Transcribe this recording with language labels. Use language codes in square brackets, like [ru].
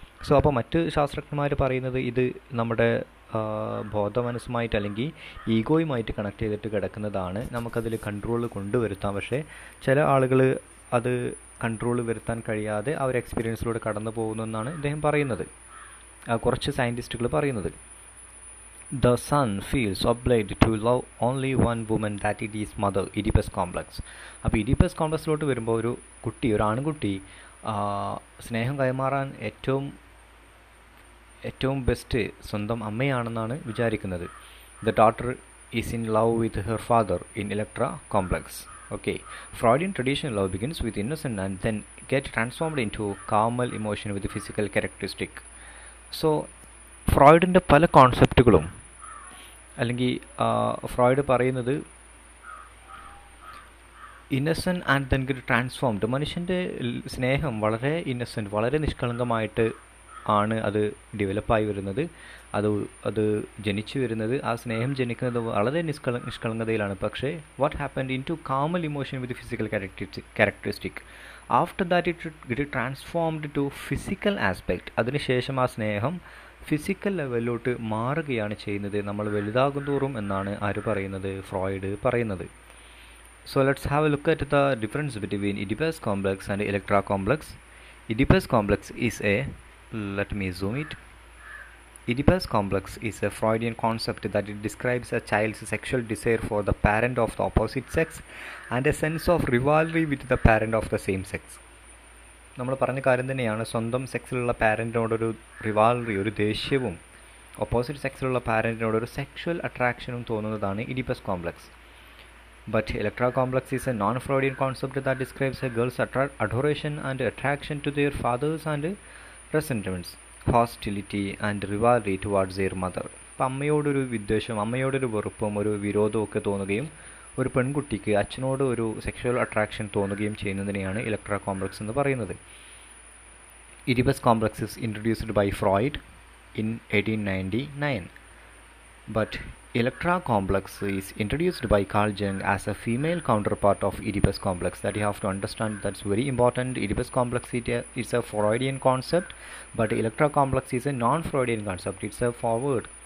[ml] So അപ്പോൾ മറ്റ് ശാസ്ത്രജ്ഞന്മാർ പറയുന്നത് ഇത് നമ്മുടെ ബോധമനസ്സുമായിട്ട് അല്ലെങ്കിൽ ഈഗോയുമായിട്ട് കണക്ട് ചെയ്തിട്ട് കിടക്കുന്നതാണ്, നമുക്കതിൽ കൺട്രോൾ കൊണ്ടുവരുത്താം. പക്ഷേ ചില ആളുകൾ അത് കൺട്രോൾ വരുത്താൻ കഴിയാതെ ആ ഒരു എക്സ്പീരിയൻസിലൂടെ കടന്നു പോകുന്നു എന്നാണ് ഇദ്ദേഹം പറയുന്നത്, കുറച്ച് സയൻറ്റിസ്റ്റുകൾ പറയുന്നത്. [en] The son feels obliged to love only one woman, that it is mother, Oedipus complex. [ml] അപ്പോൾ ഇഡിപ്പസ് കോംപ്ലക്സിലോട്ട് വരുമ്പോൾ ഒരു ആൺകുട്ടി സ്നേഹം കൈമാറാൻ ഏറ്റവും ബെസ്റ്റ് സ്വന്തം അമ്മയാണെന്നാണ് വിചാരിക്കുന്നത്. [en] The daughter is in love with her father in Electra complex. Okay, Freudian traditional love begins with innocent and then get transformed into carnal emotion with physical characteristic. [ml] So ഫ്രോയിഡിൻ്റെ പല കോൺസെപ്റ്റുകളും, അല്ലെങ്കിൽ Freud പറയുന്നത് innocent and then get transformed, മനുഷ്യൻ്റെ സ്നേഹം വളരെ innocent, വളരെ നിഷ്കളങ്കമായിട്ട് ആണ് അത് ഡെവലപ്പായി വരുന്നത്, അത് ജനിച്ചു വരുന്നത്, ആ സ്നേഹം ജനിക്കുന്നത് വളരെ നിഷ്കളങ്കതയിലാണ്. [en] പക്ഷേ what happened into carnal emotion with physical characteristic, after that it transformed to physical aspect. [ml] അതിനുശേഷം ആ സ്നേഹം ഫിസിക്കൽ ലെവലിലോട്ട് മാറുകയാണ് ചെയ്യുന്നത് നമ്മൾ വലുതാകും തോറും എന്നാണ് ആര് പറയുന്നത്, ഫ്രോയിഡ് പറയുന്നത്. [en] So let's have a look at the difference between Oedipus complex and Electra complex. Oedipus complex is let me zoom it. Oedipus complex is a Freudian concept that it describes a child's sexual desire for the parent of the opposite sex and a sense of rivalry with the parent of the same sex. [ml] നമ്മൾ പറഞ്ഞ കാര്യം തന്നെയാണ്, സ്വന്തം സെക്സിലുള്ള പാരൻറ്റിനോടൊരു റിവാൽറി, ഒരു ദേഷ്യവും opposite സെക്സിലുള്ള പാരൻറ്റിനോടൊരു sexual അട്രാക്ഷനും തോന്നുന്നതാണ് Oedipus complex. [en] But Electra complex is a non-Freudian concept that describes a girl's adoration and attraction to their fathers and resentments, hostility and rivalry towards their mother. [ml] അപ്പം അമ്മയോടൊരു വിദ്വേഷം, അമ്മയോടൊരു വെറുപ്പും ഒരു വിരോധവും ഒക്കെ തോന്നുകയും ഒരു പെൺകുട്ടിക്ക് അച്ഛനോട് ഒരു സെക്ഷൽ അട്രാക്ഷൻ തോന്നുകയും ചെയ്യുന്നതിനെയാണ് ഇലക്ട്ര കോംപ്ലക്സ് എന്ന് പറയുന്നത്. [en] Oedipus complex is introduced by Freud in 1899. But Electra complex is introduced by Carl Jung as a female counterpart of Oedipus complex. That you have to understand, that's very important. Oedipus complex is a Freudian concept, but Electra complex is a non-Freudian concept. It's a forward